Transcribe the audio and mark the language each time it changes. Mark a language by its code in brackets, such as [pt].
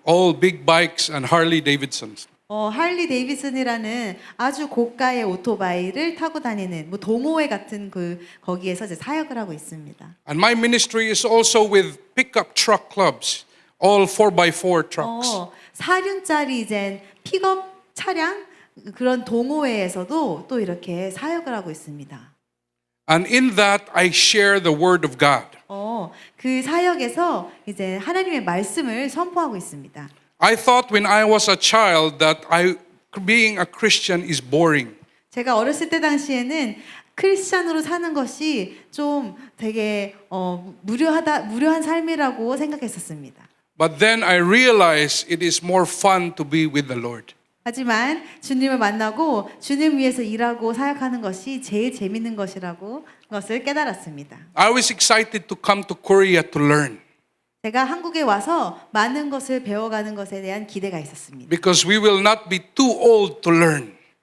[en] All big bikes and Harley Davidsons. [ko] 할리 데이비슨이라는 아주 고가의 오토바이를 타고 다니는 동호회 같은 거기에서 이제 사역을 하고 있습니다. [en] And my ministry is also with pickup truck clubs, all 4x4 trucks. [ko] 4륜짜리 이제 픽업 차량 그런 동호회에서도 또 이렇게 사역을 하고 있습니다. [en] And in that, I share the word of God. [ko] 그 사역에서 이제 하나님의 말씀을 선포하고 있습니다. [en] I thought when I was a child that being a Christian is boring. [ko] 제가 어렸을 때 당시에는 크리스찬으로 사는 것이 좀 되게 무료한 삶이라고 생각했었습니다. [en] But then I realized it is more fun to be with the Lord. [ko] 하지만 주님을 만나고 주님 위해서 일하고 사역하는 것이 제일 재밌는 것을 깨달았습니다. [en] I was excited to come to Korea to learn. [ko] 제가 한국에 와서 많은 것을 배워가는 것에 대한 기대가 있었습니다. [en] Because we will not be too old to learn.